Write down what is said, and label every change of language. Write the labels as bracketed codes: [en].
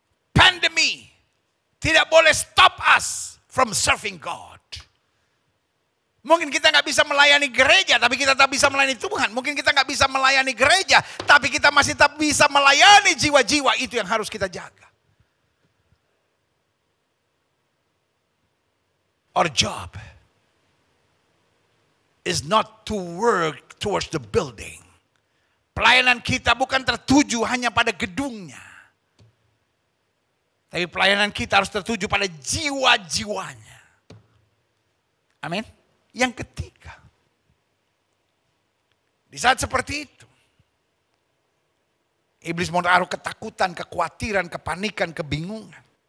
[id] Pandemi tidak boleh [en] stop us from serving God. [id] Mungkin kita nggak bisa melayani gereja, tapi kita tetap bisa melayani Tuhan. Mungkin kita nggak bisa melayani gereja, tapi kita masih tetap bisa melayani jiwa-jiwa. Itu yang harus kita jaga. [en] Our job is not to work towards the building. [id] Pelayanan kita bukan tertuju hanya pada gedungnya, tapi pelayanan kita harus tertuju pada jiwa-jiwanya. Amin. Yang ketiga, di saat seperti itu, iblis mau taruh ketakutan, kekhawatiran, kepanikan, kebingungan.